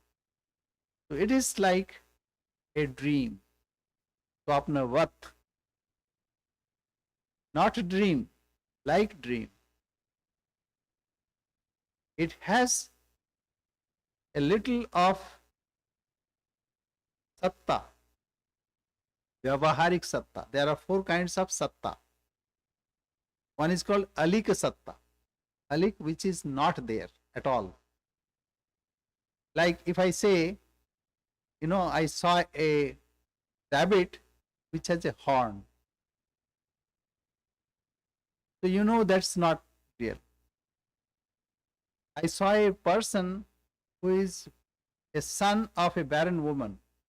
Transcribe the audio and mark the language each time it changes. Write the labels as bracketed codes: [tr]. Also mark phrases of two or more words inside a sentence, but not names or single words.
[en] So it is like a dream. [sa] Swapna vat. [en] Not a dream, like dream. It has a little of satta, [sa] vyavaharik satta. [en] There are 4 kinds of satta. One is called [sa] alika satta. [en] Alik, which is not there at all. Like if I say, I saw a rabbit which has a horn. So that's not real. I saw a person who is a son of a barren woman.